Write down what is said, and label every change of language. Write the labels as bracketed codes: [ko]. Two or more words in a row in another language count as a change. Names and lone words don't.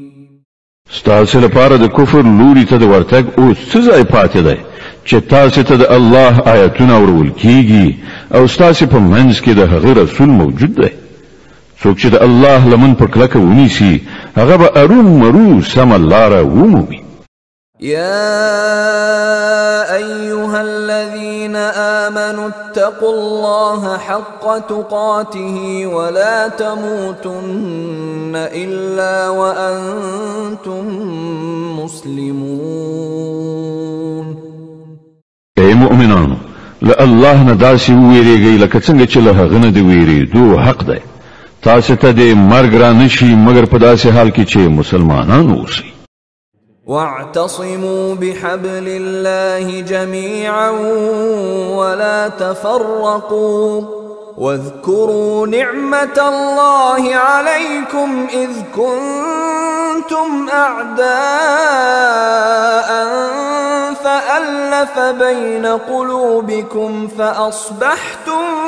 [ps] ستاسې لپاره د کفر لوري ته د ورتګ اوس څه ځای پاتې دی چې تاسې ته د الله آیتونه اورول کیږي او ستاسې په منځ کې د هغه رسول موجود دی. څوک چې د الله لمن په کلکه ونیسي هغه به ارومرو سمه لاره ومومي. [ar] يا أيها الذين آمنوا اتقوا الله حق تقاته ولا تموتن إلا وأنتم مسلمون. [ps] اے مؤمنانو، له الله نه داسې وویریږئ لکه څنګه چې له هغه نه د ویرېدو حق دی. تاسې ته د مرګ را نشي مګر په داسې حال کې چې مسلمانان اوسئ. [ar] واعتصموا بحبل الله جميعا ولا تفرقوا واذكروا نعمة الله عليكم إذ كنتم أعداء فألف بين قلوبكم فأصبحتم